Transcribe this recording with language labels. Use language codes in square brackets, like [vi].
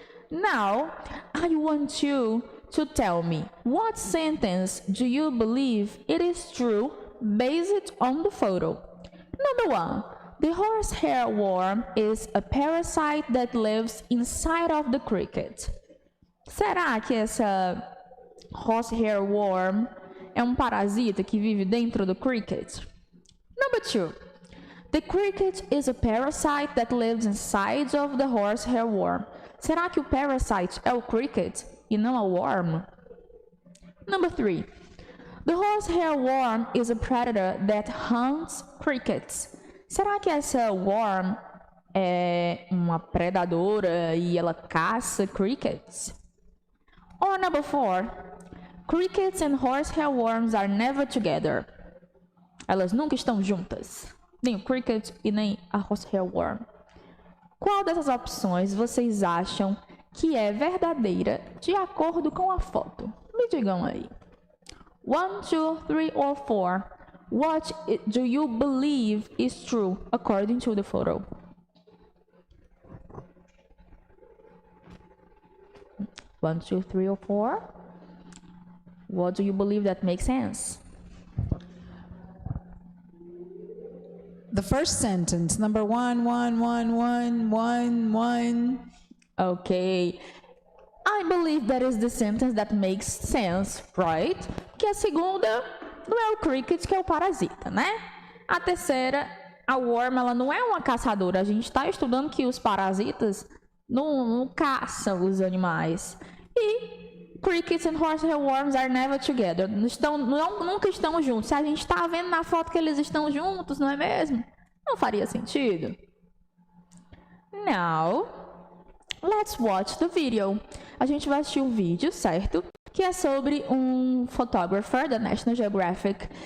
[en] Now, I want you to tell me, what sentence do you believe it is true based on the photo? Number 1, the horsehair worm is a parasite that lives inside of the cricket. [pt] Será que essa horsehair worm é parasita que vive dentro do cricket? [en] Number 2, the cricket is a parasite that lives inside of the horsehair worm. [pt] Será que o parasite é o cricket e não a worm? [en] Number 3, the horsehair worm is a predator that hunts crickets. [pt] Será que essa worm é uma predadora e ela caça crickets? [en] Or number 4, crickets and horsehair worms are never together. [pt] Elas nunca estão juntas. Nem o cricket e nem a horsehair worm. Qual dessas opções vocês acham que é verdadeira de acordo com a foto? Me digam aí. 1, 2, 3 or 4. [en] What do you believe is true according to the photo? One, two, three, or 4. What do you believe that makes sense? The first sentence, number 1, 1, 1, 1, 1, 1. Okay. I believe that is the sentence that makes sense, right? [pt] Que a segunda não é o cricket, que é o parasita, né? A terceira, a worm, ela não é uma caçadora. A gente está estudando que os parasitas não caçam os animais. [en] E crickets and horsehair worms are never together. [pt] Nunca estão juntos. Se a gente está vendo na foto que eles estão juntos, não é mesmo? Não faria sentido. [en] Now, let's watch the video. [pt] A gente vai assistir o vídeo, certo? Que é sobre um photographer da National Geographic.